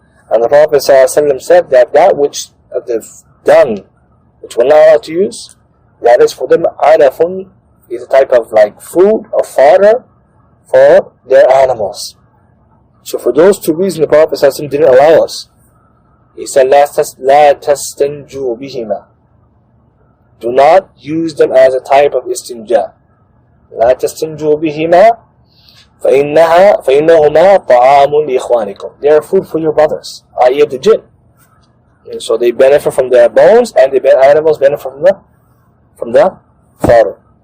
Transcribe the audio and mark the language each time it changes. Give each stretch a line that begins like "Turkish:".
English: And the Prophet ﷺ said that which the dung, which we're not allowed to use, that is for them, alafun, is a type of like food or fodder for their animals. So for those 2 reasons, the Prophet ﷺ didn't allow us. He said,
Arabic: لَا تَسْتَنْجُوا بِهِمَا.
English: Do not use them as a type of istinja.
Arabic: لَا تَسْتَنْجُوا بِهِمَا فإنهما طعام لإخوانكم.
English: They are food for your brothers, i.e. the jinn. And so they benefit from their bones, and the animals benefit from the fodder.